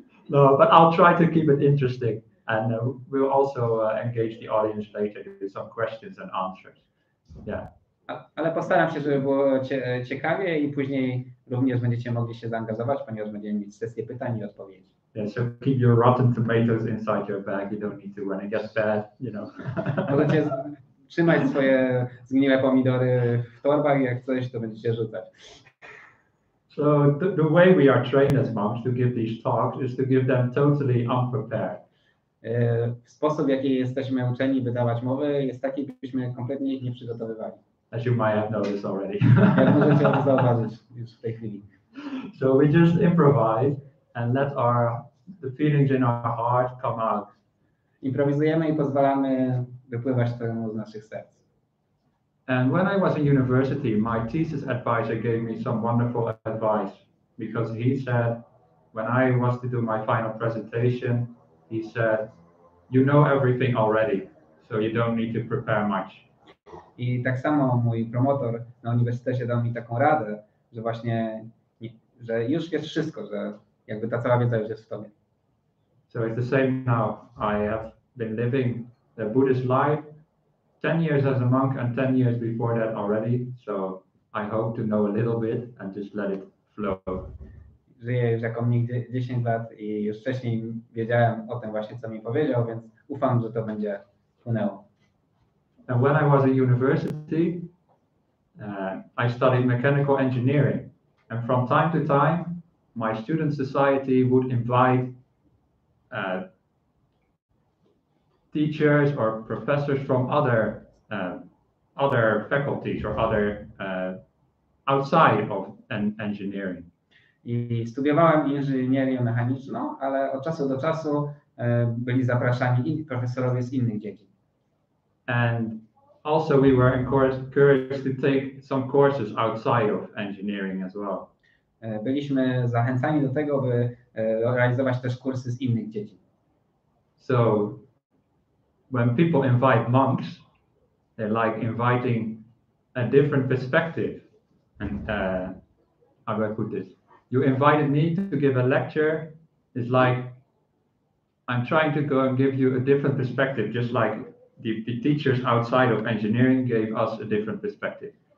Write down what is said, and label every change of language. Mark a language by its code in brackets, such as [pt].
[en] No, but I'll try to keep it interesting. And we'll also engage the audience later to do some questions and answers. Yeah. [pl] Ale postaram się, żeby było ciekawie i później również będziecie mogli się zaangażować, ponieważ będziemy mieć sesję pytań i odpowiedzi. [en] Yeah, so keep your rotten tomatoes inside your bag. You don't need to when it gets bad, you know. [pl] Możecie trzymać swoje zgniłe pomidory w torbach i jak coś, to będziecie rzucać. [en] So the way we are trained as monks to give these talks is to give them totally unprepared. [pl] Sposób, w jaki jesteśmy uczeni wydawać mowy, jest taki, byśmy kompletnie ich nie przygotowywali. [en] As you might have noticed already. [pl] Jak możecie to zauważyć już w tej chwili. [en] So we just improvise and let the feelings in our heart come out. [pl] Improwizujemy i pozwalamy wypływać temu z naszych serc. [en] And when I was in university, my thesis advisor gave me some wonderful advice because he said, when I was to do my final presentation, he said, you know everything already, so you don't need to prepare much. [pl] I tak samo mój promotor na uniwersytecie dał mi taką radę, że właśnie, że już wiesz wszystko, że jakby ta cała wiedza już jest w tobie. [en] So it's the same now. I have been living the Buddhist life 10 years as a monk and 10 years before that already, so I hope to know a little bit and just let it flow. [pl] Żyję już jako mnik 10 lat i już wcześniej wiedziałem o tym właśnie, co mi powiedział, więc ufam, że to będzie płynęło. [en] And when I was at university, I studied mechanical engineering. And from time to time, my student society would invite teachers or professors from other faculties or other outside of engineering. [pl] I studiowałem inżynierię mechaniczną, ale od czasu do czasu byli zapraszani inni profesorowie z innych dziedzin. [en] And also we were encouraged to take some courses outside of engineering as well. [pl] Byliśmy zachęcani do tego, by realizować też kursy z innych dziedzin. [en] So when people invite monks, they're like inviting a different perspective. And how do I put this? You invited me to give a lecture. It's like I'm trying to go and give you a different perspective, just like the teachers outside of engineering gave us a different perspective.